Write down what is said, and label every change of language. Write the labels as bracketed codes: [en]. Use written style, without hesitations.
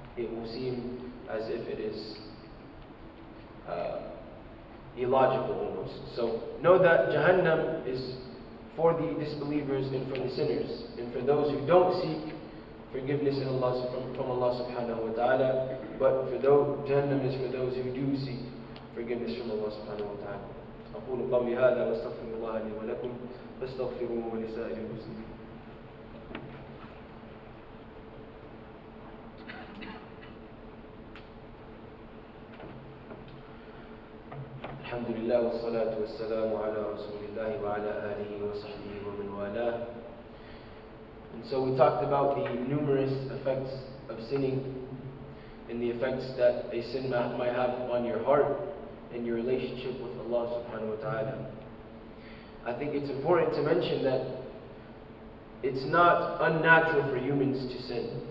[en] It will seem as if it is illogical almost. So know that Jahannam is for the disbelievers and for the sinners, and for those who don't seek forgiveness from Allah subhanahu wa ta'ala. But for those, Jahannam is for those who do seek forgiveness from Allah subhanahu wa ta'ala. [ar] أقول قولي هذا واستغفر الله لي ولكم فاستغفروه ولسائر المسلمين. الحمد لله والصلاة والسلام على رسول الله وعلى آله وصحبه ومن والاه. [en] And so we talked about the numerous effects of sinning and the effects that a sin might have on your heart and your relationship with Allah subhanahu wa ta'ala. I think it's important to mention that it's not unnatural for humans to sin.